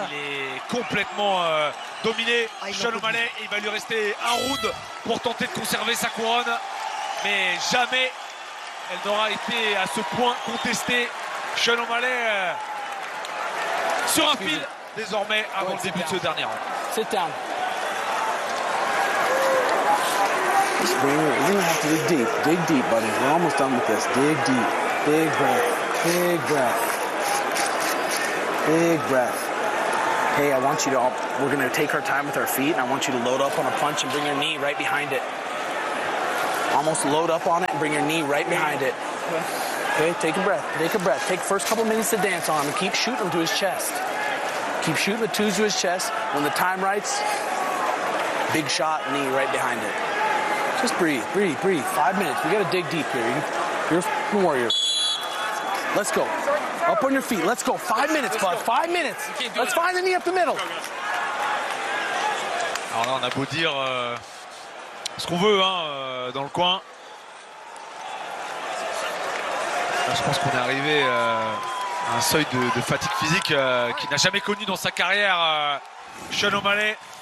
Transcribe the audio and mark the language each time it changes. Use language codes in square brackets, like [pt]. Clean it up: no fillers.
[fr] Il est complètement dominé. Sean O'Malley, il va lui rester un round pour tenter de conserver sa couronne. Mais jamais elle n'aura été à ce point contestée. Sean O'Malley sur un fil désormais avant le début de ce dernier round. C'est terme. [en] We're gonna have to dig deep. Dig deep, buddy. We're almost done with this. Dig deep. Big breath. Big breath. Big breath. Hey, I want you to all, we're gonna take our time with our feet and I want you to load up on a punch and bring your knee right behind it. Almost load up on it and bring your knee right behind it. Okay, take a breath. Take a breath. Take first couple minutes to dance on him. Keep shooting him to his chest. Keep shooting the twos to his chest. When the time rights, big shot, knee right behind it. Just breathe, breathe, breathe. 5 minutes. We got to dig deep here. You're a warrior. Let's go. Up on your feet. Let's go. 5 minutes, bud. 5 minutes. Let's find the knee up the middle. [fr] Alors là, on a beau dire ce qu'on veut hein, dans le coin. Là, je pense qu'on est arrivé à un seuil de fatigue physique qu'il n'a jamais connu dans sa carrière, Sean O'Malley.